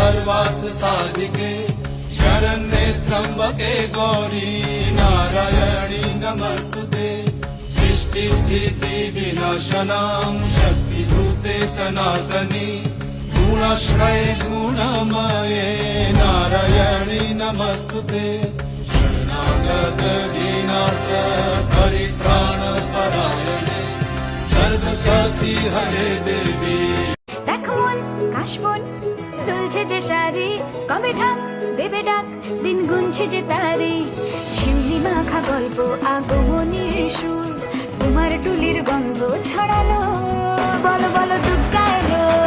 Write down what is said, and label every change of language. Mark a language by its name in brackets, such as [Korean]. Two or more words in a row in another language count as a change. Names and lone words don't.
[Sanskrit] पार्थ साधिके शरण्ये त्र्यंबके गौरी नारायणी नमस्तुते सृष्टि स्थिति विनाशनां शक्तिभूते सनातनी गुणाश्रये गुणमये नारायणी नमस्तुते शरणागत दीनार्थ परित्राण परायणे सर्वसती हरे देवी। [Bangla] দেখো মন কাশবন দুলছে যে শাড়ি কবে ঢাক দেবে ডাক দিন গুনছে যে তারে শিউলি মাখা গল্প আগমনীর সুর তোমার টুলির গন্ধ ছড়ালো বলো বলো দুর্গা এলো